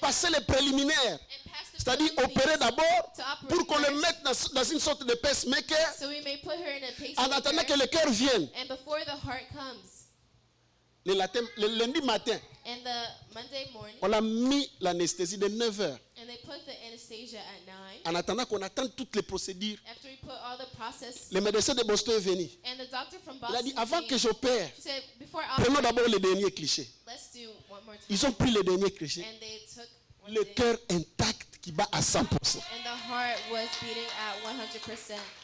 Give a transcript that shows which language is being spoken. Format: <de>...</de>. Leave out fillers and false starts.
<fr>passer les préliminaires.</fr> <en>and pass the</en> <fr>C'est-à-dire</fr> <en>preliminaries</en> <fr>opérer d'abord</fr> <en>to operate</en> <fr>pour qu'on le</fr> <en>first,</en> <fr>mette dans une sorte de pacemaker</fr> <en>so we may put her in a</en> <fr>en attendant que</fr> <en>pacemaker.</en> <fr>le cœur vienne.</fr> <en>And before the heart comes,</en> <fr>Le lundi matin,</fr> <en>and the Monday morning,</en> <fr>on a mis l'anesthésie de 9h.</fr> <en>and they put the anesthesia at 9.</en> <fr>En attendant qu'on attende toutes les procédures,</fr> <en>After we put all the process,</en> <fr>le médecin de Boston est venu.</fr> <en>and the doctor from</en> <fr>Il a dit,</fr> <en>Boston</en> <fr>avant</fr> <en>came,</en> <fr>que j'opère,</fr> <en>he said, before</en> <fr>prenons</fr> <en>operating,</en> <fr>d'abord les derniers clichés.</fr> <en>let's do one more time.</en> <fr>Ils ont pris les derniers clichés.</fr> <en>And they took one</en> <fr>Le</fr> <en>day,</en> <fr>cœur intact qui bat à 100%.</fr> <en>and the heart was beating at 100%.</en>